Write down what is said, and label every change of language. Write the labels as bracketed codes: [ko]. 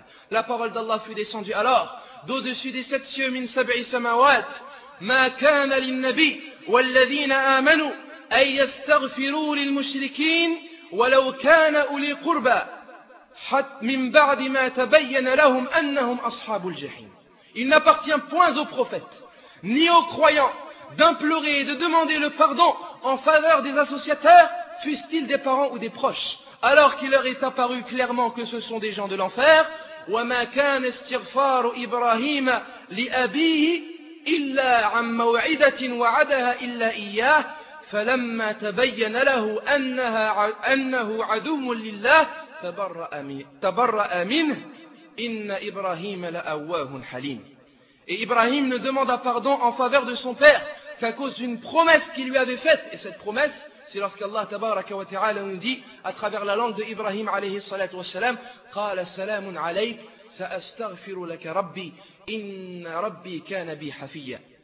[fr] La parole d'Allah fut descendue alors d'au-dessus des sept cieux, [ar] min sab'i samawat, ma kana lin-nabi wal-ladhina amanu an yastaghfiru lil-mushrikeen ولو كان أولي قربى حتى من بعد ما تبين لهم أنهم أصحاب الجحيم. [fr] Il n'appartient point aux prophètes ni aux croyants d'implorer et de demander le pardon en faveur des associateurs, fussent-ils des parents ou des proches, alors qu'il leur est apparu clairement que ce sont des gens de l'enfer. [ar] وما كان استغفار إبراهيم لأبيه إلا عن موعدة وعدها إلا إياه فلما تبين له انها انه عدو لله تبرأ منه ان ابراهيم لأواه حليم. [fr] Et Ibrahim ne demanda pardon en faveur de son père qu'à cause d'une promesse qu'il lui avait faite. Et cette promesse, c'est lorsqu'Allah tabaraka wa ta'ala nous dit à travers la langue d'Ibrahim alayhi salatu wa salam: [ar] قال سلام عليك سأستغفر لك ربي ان ربي كان بي حفيا.